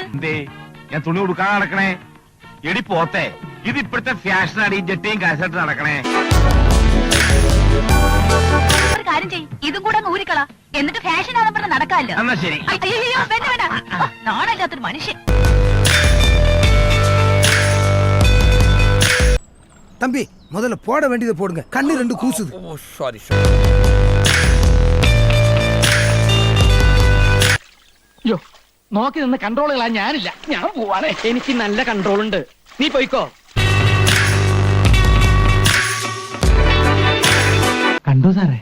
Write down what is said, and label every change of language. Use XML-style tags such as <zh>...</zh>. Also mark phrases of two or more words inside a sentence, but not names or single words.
<ml>എന്തേ ഞാൻ തുണി കൊടുക്കാൻ നടക്കണേ? എടി പോത്തെ, ഇത് ഇപ്പോഴത്തെ ഫാഷനാണ് ഈ ജട്ടിയും കാശായിട്ട് നടക്കണേ. ഒരു കാര്യം ചെയ്യ്, ഇതും കൂടെ അങ്ങ് ഊരിക്കളാ. എന്നിട്ട് ഫാഷൻ ആണെന്ന് പറഞ്ഞ് നടക്കാമല്ലോ. എന്നാ ശരി. അയ്യോ വേണ്ട നാണല്ലാത്തൊരു മനുഷ്യൻ.</ml> <ta>தம்பி முதல்ல போட வேண்டியதை போடுங்க, கண்ணு ரெண்டு கூசுது.</ta> <ml>അയ്യോ, നോക്കി നിന്ന് കൺട്രോളുകളാ ഞാനില്ല. ഞാൻ പോവാണേ. എനിക്ക് നല്ല കൺട്രോൾ ഉണ്ട്, നീ പോയിക്കോ. കണ്ടോ സാറേ?</ml>